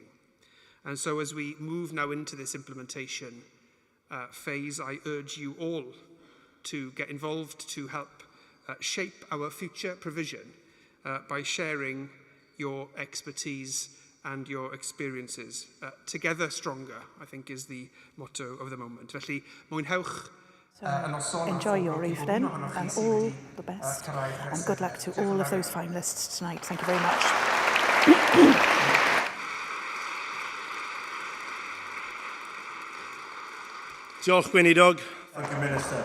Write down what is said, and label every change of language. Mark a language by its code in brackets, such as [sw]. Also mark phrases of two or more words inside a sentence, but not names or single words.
[en] And so as we move now into this implementation phase, I urge you all to get involved to help shape our future provision by sharing your expertise and your experiences. Together stronger, I think, is the motto of the moment. [cy] Felly, mwynhewch. [en] So enjoy your evening and all the best, and good luck to all of those finalists tonight. Thank you very much. [cy] Diolch, Gweinidog. [en] Thank you, Minister.